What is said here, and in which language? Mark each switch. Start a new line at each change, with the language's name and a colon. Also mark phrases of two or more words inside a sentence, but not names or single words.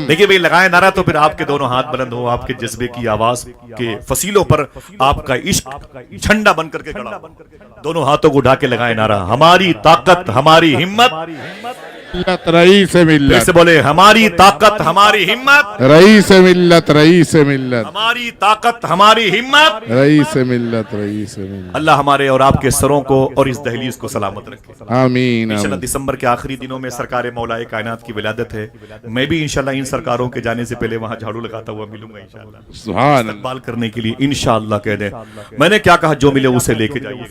Urdu: دیکھیے بھئی لگائیں نعرہ تو پھر آپ کے دونوں ہاتھ بلند ہو، آپ کے جذبے کی آواز کے فصیلوں پر آپ کا عشق جھنڈا بن کر کے کھڑا ہو، دونوں ہاتھوں کو اٹھا کے لگائیں نعرہ، ہماری طاقت ہماری ہمت، ملت رئیس پھر ملت، سے بولے ہماری طاقت ہماری ہمت، رئیس ملت، رئیس ملت، ہماری طاقت ہماری ہمت۔ رئیس ملت، رئیس ملت۔ اللہ ہمارے اور آپ کے سروں کو اور اس دہلیز کو سلامت رکھے۔ آمین، انشاءاللہ آمین۔ دسمبر کے آخری دنوں میں سرکار مولا کائنات کی ولادت ہے، میں بھی انشاءاللہ ان سرکاروں کے جانے سے پہلے وہاں جھاڑو لگاتا ہوا ملوں گا انشاءاللہ،
Arabic: سبحان اللہ۔
Urdu: استقبال کرنے کے لیے انشاءاللہ کہہ دیں۔ میں نے کیا کہا، جو ملے اسے لے کے جائیے گا۔